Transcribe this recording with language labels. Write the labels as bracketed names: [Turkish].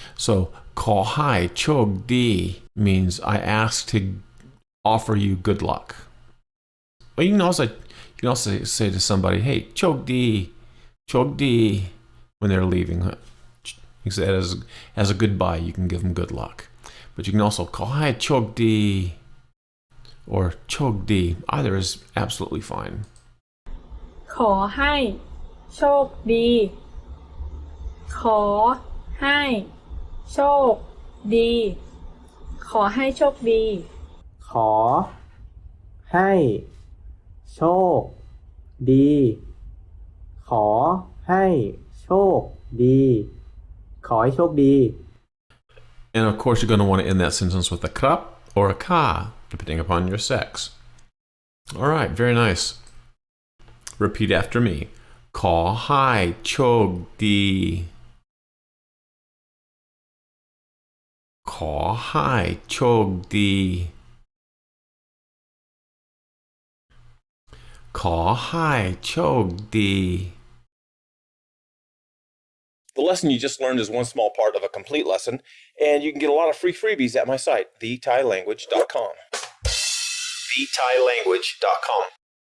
[English] So [Thai] ขอ hi โชคดี [English] means I ask to offer you good luck. But you can also say to somebody, hey, โชคดี, when they're leaving. You say it as a goodbye, you can give them good luck. But you can also [Thai] ขอให้โชคดี [English] or โชคดี. Either is absolutely fine. [Thai] ขอให้โชคดี ขอให้โชคดี ขอให้โชคดี ขอให้โชคดี ขอให้โชคดี ขอให้โชคดี [English] And of course, you're going to want to end that sentence with a krap or a ka, depending upon your sex. All right, very nice. Repeat after me. [Thai] ขอให้โชคดี ขอให้โชคดี ขอให้โชคดี [English] The lesson you just learned is one small part of a complete lesson, and you can get a lot of free freebies at my site, TheThaiLanguage.com. TheThaiLanguage.com.